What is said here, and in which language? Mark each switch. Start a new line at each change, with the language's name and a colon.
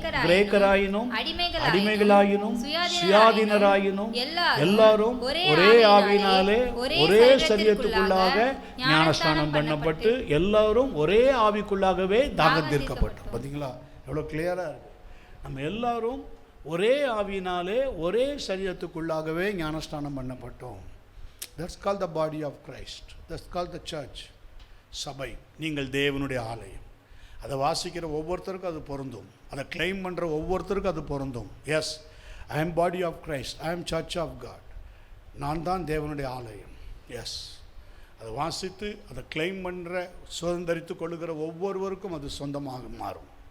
Tamil: கிரேக்கராயினும் அடிமைகளாயினும் சுயாதீனராயினும் எல்லாரும் ஒரே ஆவியினாலே ஒரே சரீரத்துக்குள்ளாக ஞானஸ்நானம் பண்ணப்பட்டு எல்லாரும் ஒரே ஆவிக்குள்ளாகவே தாகம் தீர்க்கப்பட்டோம். பார்த்தீங்களா எவ்வளோ கிளியராக இருக்கு. நம்ம எல்லாரும் ஒரே ஆவியினாலே ஒரே சரீரத்துக்குள்ளாகவே ஞானஸ்நானம் பண்ணப்பட்டோம்.
English: That's called the body of Christ. That's called the church.
Tamil: சபை. நீங்கள் தேவனுடைய ஆலயம். அதை வாசிக்கிற ஒவ்வொருத்தருக்கும் அது பொருந்தும். அதை கிளைம் பண்ணுற ஒவ்வொருத்தருக்கும் அது பொருந்தும்.
English: Yes, I am body of Christ, I am church of God.
Tamil: நான் தான் தேவனுடைய ஆலயம். எஸ், அதை வாசித்து அதை கிளைம் பண்ணுற சுதந்திரித்து கொள்ளுகிற ஒவ்வொருவருக்கும் அது சொந்தமாக மாறும்.